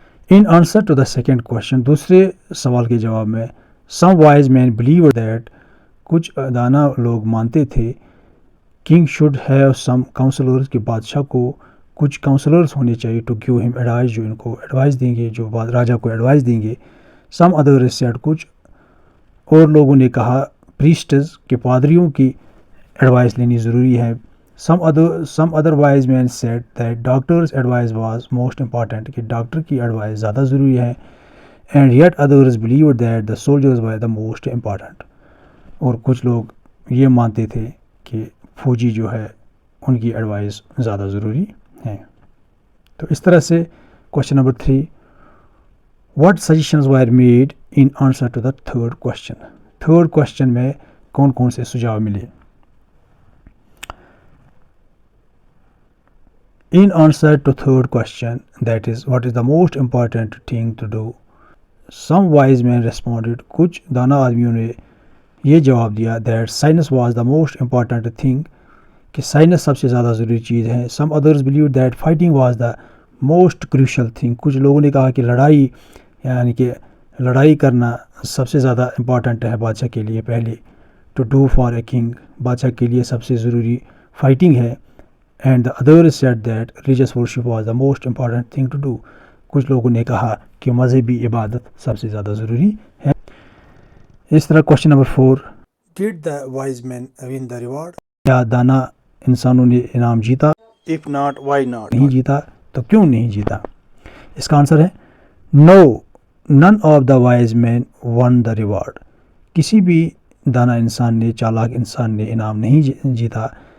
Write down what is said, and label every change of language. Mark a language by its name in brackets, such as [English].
[English] in answer to the second question, [Hindi] दूसरे सवाल के जवाब में, [English] some wise man believe that, [Hindi] कुछ दाना लोग मानते थे, [English] king should have some counsellors, [Hindi] के बादशाह को कुछ काउंसलर्स होने चाहिए [English] to give him advice, [Hindi] जो इनको एडवाइस देंगे, जो राजा को एडवाइस देंगे. [English] some other said, [Hindi] कुछ और लोगों ने कहा प्रीस्टर्स, के पादरियों की एडवाइस लेनी ज़रूरी है. [English] Some other wise men said that doctor's advice was most important, [Hindi] कि डॉक्टर की एडवाइस ज़्यादा ज़रूरी है. [English] And yet others believed that the soldiers were the most important. [Hindi] और कुछ लोग ये मानते थे कि फौजी जो है उनकी एडवाइस ज़्यादा ज़रूरी है. तो इस तरह से question number 3. [English] What suggestions were made in answer to the third question. [Hindi] Third question में कौन कौन से सुझाव मिले. [English] In answer to third question, that is, what is the most important thing to do, some wise men responded, [Hindi] कुछ दाना आदमियों ने ये जवाब दिया, [English] that science was the most important thing, [Hindi] कि साइंस सबसे ज़्यादा ज़रूरी चीज़ है. [English] Some others believed that fighting was the most crucial thing. [Hindi] कुछ लोगों ने कहा कि लड़ाई, यानी कि लड़ाई करना सबसे ज़्यादा इम्पॉर्टेंट है बादशाह के लिए. पहले [English] to do for a king, [Hindi] बादशाह के लिए सबसे ज़रूरी फाइटिंग है. [English] And the others said that religious worship was the most important thing to do. [Hindi] कुछ लोगों ने कहा कि मज़हबी इबादत सबसे ज़्यादा ज़रूरी है. इस तरह question number 4. [English] did the wise men win the reward? [Hindi] क्या दाना इंसानों ने इनाम जीता? [English] If not, why not? [Hindi] नहीं जीता तो क्यों नहीं जीता? इसका आंसर है [English] no, none of the wise men won the reward. [Hindi] किसी भी दाना इंसान ने, चालाक इंसान ने इनाम नहीं जीता.